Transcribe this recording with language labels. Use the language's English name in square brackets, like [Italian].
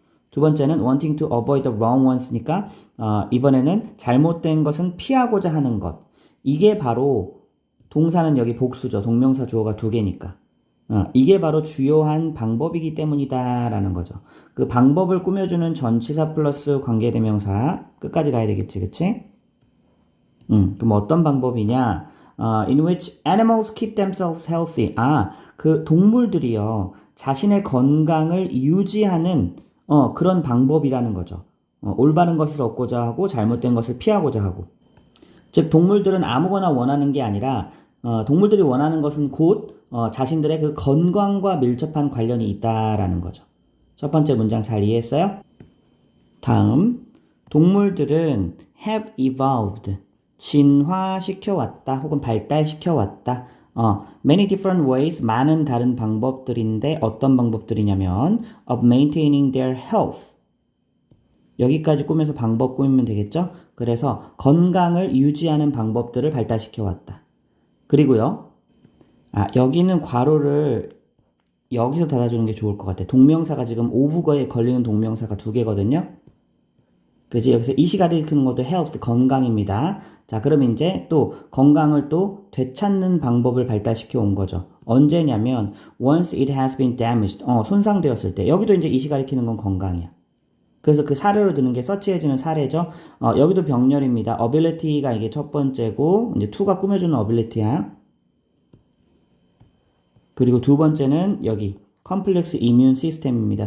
[Korean] 두 번째는 [English] wanting to avoid the wrong ones [Korean] 니까 이번에는 잘못된 것은 피하고자 하는 것. 이게 바로 동사는 여기 복수죠. 동명사 주어가 두 개니까. 이게 바로 주요한 방법이기 때문이다 라는 거죠. 그 방법을 꾸며주는 전치사 플러스 관계대명사 끝까지 가야 되겠지, 그치? 그럼 어떤 방법이냐? [English] In which animals keep themselves healthy. [Korean] 그 동물들이요. 자신의 건강을 유지하는 그런 방법이라는 거죠. 올바른 것을 얻고자 하고 잘못된 것을 피하고자 하고. 즉 동물들은 아무거나 원하는 게 아니라 동물들이 원하는 것은 곧 자신들의 그 건강과 밀접한 관련이 있다라는 거죠. 첫 번째 문장 잘 이해했어요? 다음, 동물들은 [English] have evolved, [Korean] 진화시켜왔다 혹은 발달시켜왔다. [English] Many different ways, [Korean] 많은 다른 방법들인데 어떤 방법들이냐면 [English] of maintaining their health. [Korean] 여기까지 꾸며서 방법 꾸미면 되겠죠? 그래서 건강을 유지하는 방법들을 발달시켜왔다. 그리고요. 여기는 괄호를 여기서 닫아주는 게 좋을 것 같아. 동명사가 지금 오브거에 걸리는 동명사가 두 개거든요. 그래서 여기서 이시 가리키는 것도 health, 건강입니다. 자, 그럼 이제 또 건강을 또 되찾는 방법을 발달시켜 온 거죠. 언제냐면 [English] once it has been damaged, [Korean] 손상되었을 때. 여기도 이제 이시 가리키는 건 건강이야. 그래서 그 사례로 드는 게 서치해지는 사례죠. 여기도 병렬입니다. ability가 이게 첫 번째고 이제 to가 꾸며주는 ability야. 그리고 두 번째는 여기 컴플렉스 이뮨 시스템입니다.